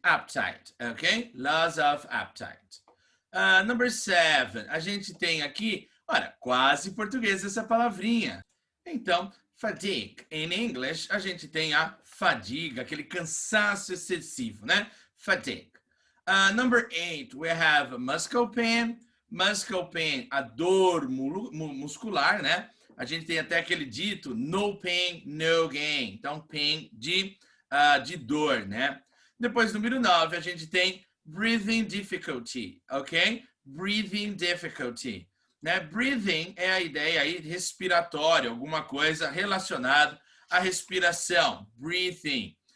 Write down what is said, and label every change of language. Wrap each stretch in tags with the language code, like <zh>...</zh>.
<en>Appetite, ok? Loss of appetite. Number 7,</en> <pt>a gente tem aqui, olha, quase português essa palavrinha. Então, fatigue. Em inglês, a gente tem a fadiga, aquele cansaço excessivo, né?</pt> <en>Fatigue. Number 8, we have muscle pain. Muscle pain,</en> <pt>a dor muscular, né? A gente tem até aquele dito,</pt> <en>no pain, no gain.</en> <pt>Então, pain de dor, né? Depois, número 9, a gente tem</pt> <en>breathing difficulty,</en> <pt>ok?</pt> <en>Breathing difficulty.</en> <pt>Né? Breathing é a ideia aí respiratória, alguma coisa relacionada à respiração. Breathing.</pt>